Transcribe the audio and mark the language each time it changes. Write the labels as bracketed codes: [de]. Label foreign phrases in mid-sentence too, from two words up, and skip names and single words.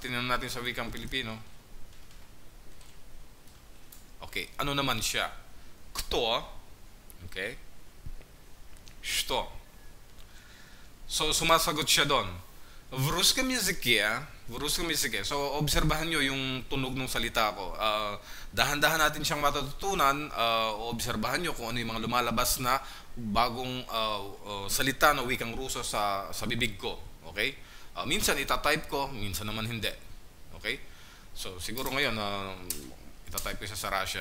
[tl] natin sa wikang Pilipino. Okay, ano naman siya? Kto, okay? Что. So, sumasagot siya doon. [ru] В русском языке, [tl] so obserbahan nyo yung tunog ng salita ko. Dahan-dahan natin siyang matututunan, obserbahan nyo kung ano yung mga lumalabas na bagong salita na wikang Ruso sa bibig ko. Okay? Minsan itatype ko, minsan naman hindi. Okay? So, siguro ngayon, itatype ko siya sa Russian.